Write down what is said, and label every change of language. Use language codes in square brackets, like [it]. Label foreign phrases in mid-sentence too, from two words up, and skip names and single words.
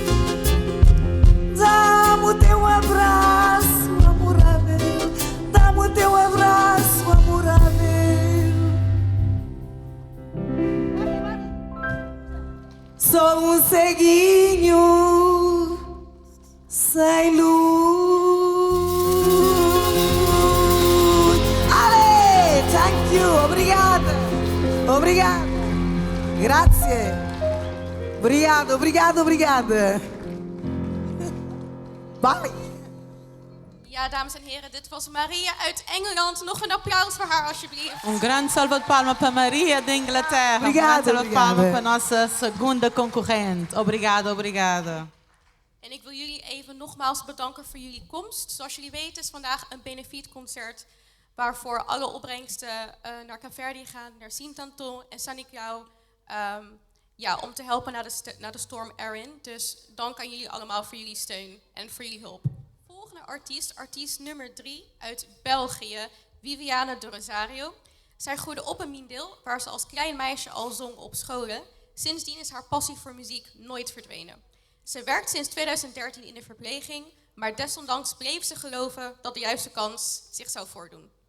[pt] Dá-me o teu abraço amorável, dá-me o teu abraço amorável. Sou um ceguinho sem luz. [en] Ale, thank you, [pt] obrigada, obrigada, grazie, obrigada, obrigada, obrigada. [en] Bye. [nl] Ja, dames en heren, dit was Maria uit Engeland. Nog een applaus voor haar, alsjeblieft. [pt] Grande salva de palmas para Maria de Inglaterra. Obrigada, Grande salva de palmas obrigada. para a nossa segunda concorrente. Obrigada, obrigada. [nl] En ik wil jullie even nogmaals bedanken voor jullie komst. Zoals jullie weten is vandaag een benefietconcert waarvoor alle opbrengsten naar Caverdi gaan, naar Sint-Anton en Saint-Nicolaas, om te helpen naar de storm Erin. Dus dank aan jullie allemaal voor jullie steun en voor jullie hulp. Volgende artiest nummer 3 uit België, Viviane de Rosario. Zij groeide op in Mindeel, waar ze als klein meisje al zong op scholen. Sindsdien is haar passie voor muziek nooit verdwenen. Ze werkt sinds 2013 in de verpleging, maar desondanks bleef ze geloven dat de juiste kans zich zou voordoen.